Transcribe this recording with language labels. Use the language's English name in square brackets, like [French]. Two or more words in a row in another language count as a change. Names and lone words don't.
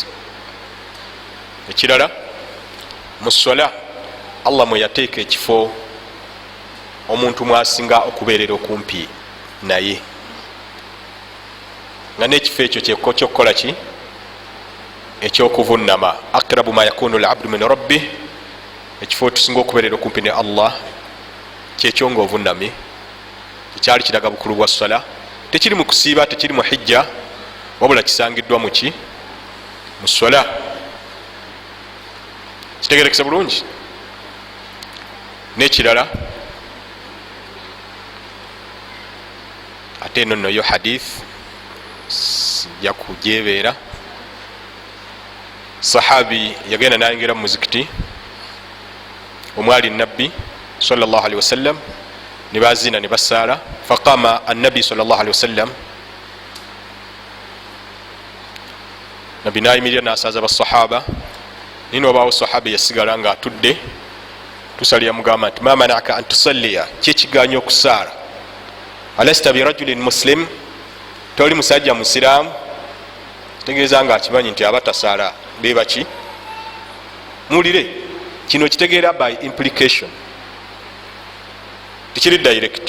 [Ganda] Ekirala mu ssala Allah mwe yateeka ekifo omuntu mwasinga okubeerera okumpi naye, nga n'ekifo ekyo kyokkola ki ekyokuvunama. [Arabic] أقرب ما يكون العبد من ربه, [Ganda] ekifo tusinga okubeerera okumpi ne Allah kyekyo nga ovunamye. Ekyali kiraga bukulu bwa ssala, tekiri mu kusiiba, tekiri mu hijja, wabula kisangiddwa muki mu ssala. Kitegerekesa bulungi. N'ekirala ate eno nno yo hadith sijja kujebeera. Sahabi yagenda nayingira mu muzikiti omwali nabbi [Arabic] صلى الله عليه وسلم, [Ganda] ne bazina ne basaala. [Arabic] فقام النبي صلى الله عليه وسلم, [Ganda] nabbi nayimirira nasaaza basahaba. Nino obaawo sahaba yasigala nga atudde, tusalira mugamba nti [Arabic] ما منعك أن تصلي, [Ganda] kyekiganya okusaala, [Arabic] ألست برجل مسلم, [Ganda] toli musajja musiraamu. Tegeeza nga akimanyi nti abatasaala bebaki. Muwulire kino kitegeera [English] by implication, [Ganda] tikiri direct.